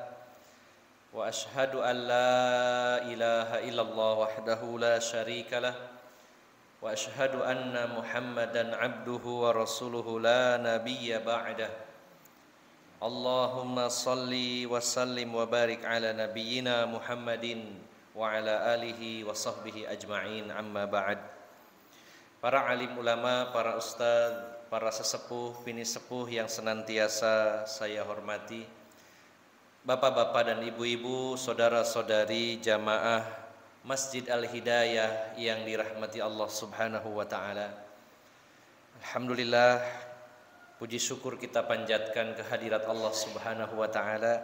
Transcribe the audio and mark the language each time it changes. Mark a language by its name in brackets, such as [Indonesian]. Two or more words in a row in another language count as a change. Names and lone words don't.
[Arabic] وأشهد أن لا إله إلا الله وحده لا شريك له وأشهد أن محمدا عبده ورسوله لا نبي بعده. اللهم صل وسلم وبارك على نبينا محمد وعلى آله وصحبه أجمعين، أما بعد. [Indonesian] Para alim ulama, para ustaz, para sesepuh, bini sepuh yang senantiasa saya hormati, bapak-bapak dan ibu-ibu, saudara-saudari jamaah Masjid Al-Hidayah yang dirahmati Allah [Arabic] سبحانه وتعالى. [Indonesian] Alhamdulillah, puji syukur kita panjatkan kehadirat Allah [Arabic] سبحانه وتعالى.